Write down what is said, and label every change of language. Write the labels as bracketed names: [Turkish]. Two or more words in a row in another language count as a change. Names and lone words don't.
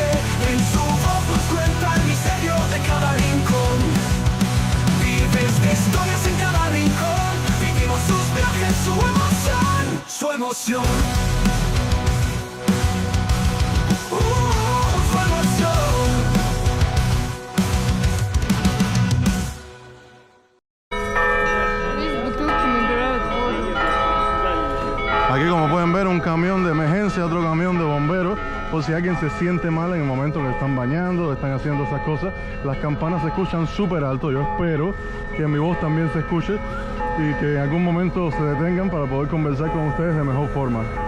[Spanish] En su voz nos cuenta el misterio de cada rincón. Vives de historias en cada rincón, vivimos sus viajes, su emoción, su emoción. Su emoción. [Russian] Видишь, бутылки набирают воду. [Spanish] Aquí, como pueden ver, un camión de emergencia, otro camión de bomberos, por si alguien se siente mal en el momento que están bañando, están haciendo esas cosas. Las campanas se escuchan súper alto. Yo espero que mi voz también se escuche y que en algún momento se detengan para poder conversar con ustedes de mejor forma.